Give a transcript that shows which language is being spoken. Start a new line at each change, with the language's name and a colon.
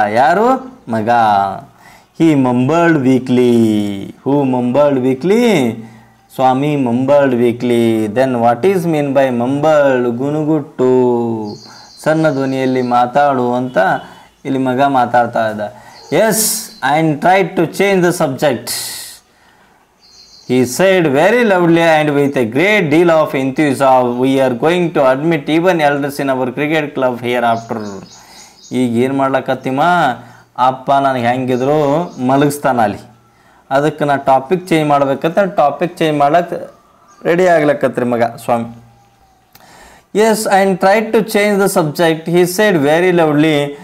Kannada: ಯಾರು? ಮಗ.
English: He mumbled weekly. Who mumbled weekly? Swami mumbled weekly. Then what is mean by mumbled?
Kannada: ಗುನುಗುಟ್ಟು, ಸಣ್ಣ ಧ್ವನಿಯಲ್ಲಿ ಮಾತಾಡು ಅಂತ ಇಲ್ಲಿ ಮಗ ಮಾತಾಡ್ತಾ ಇದ್ದ.
English: Yes, and try to change the subject. He said very loudly and with a great deal of enthusiasm, we are going to admit even elders in our cricket club hereafter.
Kannada: ಈಗ ಏನು ಮಾಡ್ಲಕತ್ತಿಮ್ಮ, ಅಪ್ಪ ನನಗೆ ಹೆಂಗಿದ್ರು ಮಲಗಿಸ್ತಾನ ಅಲ್ಲಿ, ಅದಕ್ಕೆ ನಾ ಟಾಪಿಕ್ ಚೇಂಜ್ ಮಾಡ್ಬೇಕಂತ topic change ಮಾಡ್ಲಕ್ಕೆ ರೆಡಿ ಆಗ್ಲಕತ್ರಿ ಮಗ ಸ್ವಾಮಿ.
English: Yes, and try to change the subject. He said very lovely.